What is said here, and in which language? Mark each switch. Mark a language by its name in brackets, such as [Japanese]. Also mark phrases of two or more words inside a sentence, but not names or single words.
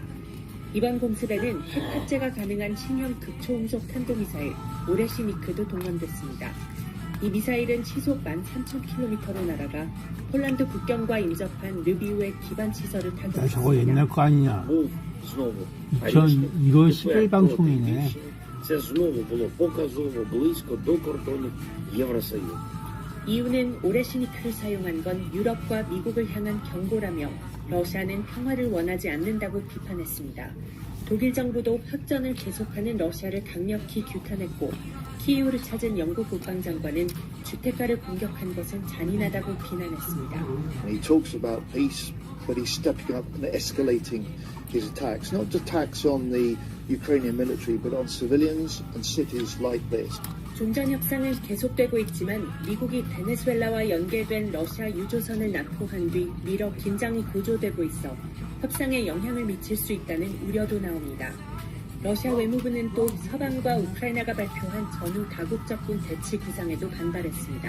[Korean] 이번 공습에는 핵 탑재가 가능한 신형 극초음속 탄도미사일 오레시니크도 동원됐습니다. 이 미사일은 시속 13,000km로 날아가 폴란드 국경과 인접한 르비우의 기반 시설을 타격했습니다. 야, 저거 옛날 거 아니냐? 이거 11 방송이네. [Ukrainian] Це знову було показово близько до кордонів Євросоюзу. [Korean] 이유는 오레시니크를 사용한 건 유럽과 미국을 향한 경고라며 러시아는 평화를 원하지 않는다고 비판했습니다. 독일 정부도 확전을 계속하는 러시아를 강력히 규탄했고 키이우를 찾은 영국 국방장관은 주택가를 공격한 것은 잔인하다고 비난했습니다. [English] He talks about peace, but he's stepping up and escalating his attacks, not attacks on the Ukrainian military, but on civilians and cities like this. [Korean] 종전 협상은 계속되고 있지만 미국이 베네수엘라와 연계된 러시아 유조선을 납포한 뒤 미러 긴장이 고조되고 있어 협상에 영향을 미칠 수 있다는 우려도 나옵니다. 러시아 외무부는 또 서방과 우크라이나가 발표한 전후 다국적군 대치 구상에도 반발했습니다.